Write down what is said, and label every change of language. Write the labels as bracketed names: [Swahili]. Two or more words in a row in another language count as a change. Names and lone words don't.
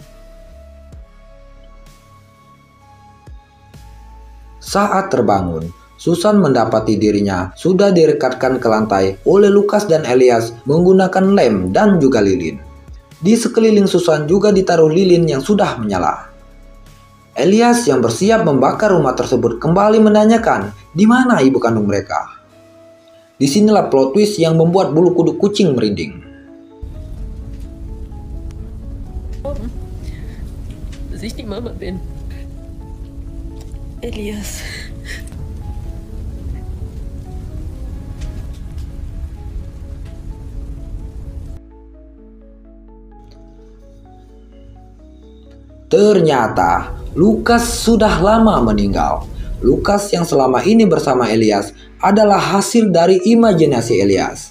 [Indonesian] Saat terbangun, Susan mendapati dirinya sudah direkatkan ke lantai oleh Lukas dan Elias menggunakan lem dan juga lilin. Di sekeliling Susan juga ditaruh lilin yang sudah menyala. Elias yang bersiap membakar rumah tersebut kembali menanyakan di mana ibu kandung mereka. Disinilah [English] plot twist [Indonesian] yang membuat bulu kuduk kucing merinding. [German] Dass ich die Mama bin. Elias. [Indonesian] Ternyata Lukas sudah lama meninggal. Lukas yang selama ini bersama Elias adalah hasil dari imajinasi Elias.